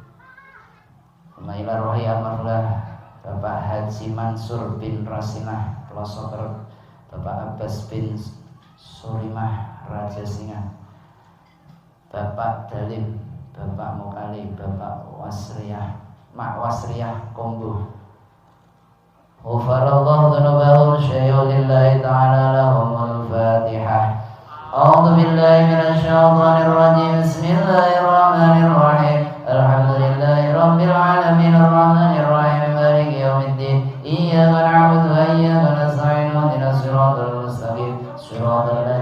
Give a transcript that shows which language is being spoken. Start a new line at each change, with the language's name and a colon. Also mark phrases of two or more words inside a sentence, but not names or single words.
Arabic: إلى روح المرحوم Bapak Haji Mansur bin Rasinah Pelosoker, Bapak Abbas bin Surimah Raja Singa, Bapak Dalim, Bapak Mukali, Bapak Wasriyah, Mak Wasriyah Kombo. غفر الله ذنوبهم شيء لله تعالى لهم الفاتحة. أعوذ بالله من الشيطان الرجيم. بسم الله الرحمن الرحيم. الحمد لله رب العالمين الرحمن الرحيم مالك يوم الدين. إياك نعبد وإياك نستعين اهدنا الصراط المستقيم صراط